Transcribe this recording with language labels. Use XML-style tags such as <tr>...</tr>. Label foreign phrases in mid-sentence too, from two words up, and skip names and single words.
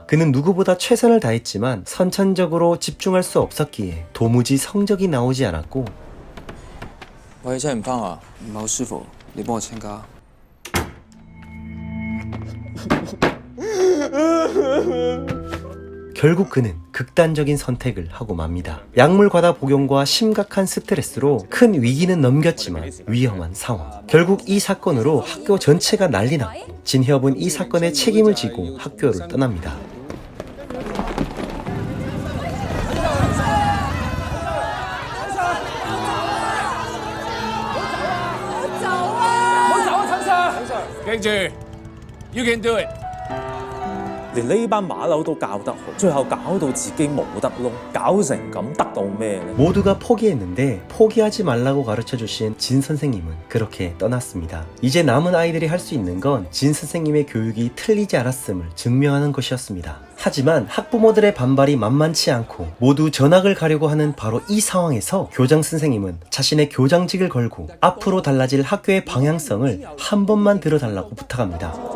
<ko>그는 누구보다 최선을 다했지만 선천적으로 집중할 수 없었기에 도무지 성적이 나오지 않았고</ko> <yue>喂，真係唔翻學，唔係好舒服，你幫我請假。</yue> <ko>결국 그는 극단적인 선택을 하고 맙니다. 약물 과다 복용과 심각한 스트레스로 큰 위기는 넘겼지만 위험한 상황. 결국 이 사건으로 학교 전체가 난리 났고 진협은 이 사건의 책임을 지고 학교를 떠납니다.</ko> <yue>連呢班馬騮都教得好，最後搞到自己冇得撈，搞成咁得到咩呢？</yue> <ko>모두가 포기했는데 포기하지 말라고 가르쳐주신 진 선생님은 그렇게 떠났습니다. 이제 남은 아이들이 할 수 있는 건 진 선생님의 교육이 틀리지 않았음을 증명하는 것이었습니다. 하지만 학부모들의 반발이 만만치 않고 모두 전학을 가려고 하는 바로 이 상황에서 교장 선생님은 자신의 교장직을 걸고 앞으로 달라질 학교의 방향성을 한 번만 들어달라고 부탁합니다.</ko>